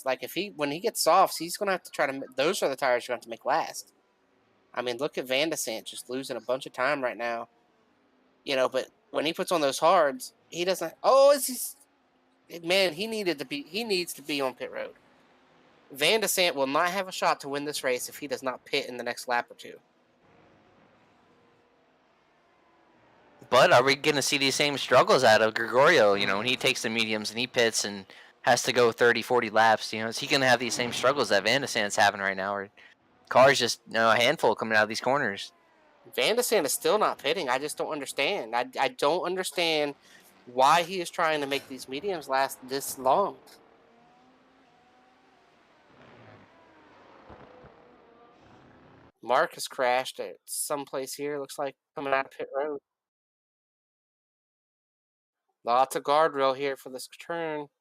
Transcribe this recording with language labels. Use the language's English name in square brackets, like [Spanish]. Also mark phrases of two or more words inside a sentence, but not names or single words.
[English] Like when he gets softs, he's going to have to try to. Those are the tires you're going to have to make last. I mean, look at Van de Sant just losing a bunch of time right now. But when he puts on those hards, he doesn't. Oh, man, he needs to be on pit road. Van de Sant will not have a shot to win this race if he does not pit in the next lap or two. But are we going to see these same struggles out of Gregorio, when he takes the mediums and he pits and has to go 30, 40 laps, is he going to have these same struggles that Van de Sant's having right now? Or cars just, a handful coming out of these corners. Van de Sant is still not pitting. I just don't understand. I don't understand why he is trying to make these mediums last this long. Mark has crashed at some place here. Looks like coming out of pit road. Lots of guardrail here for this turn.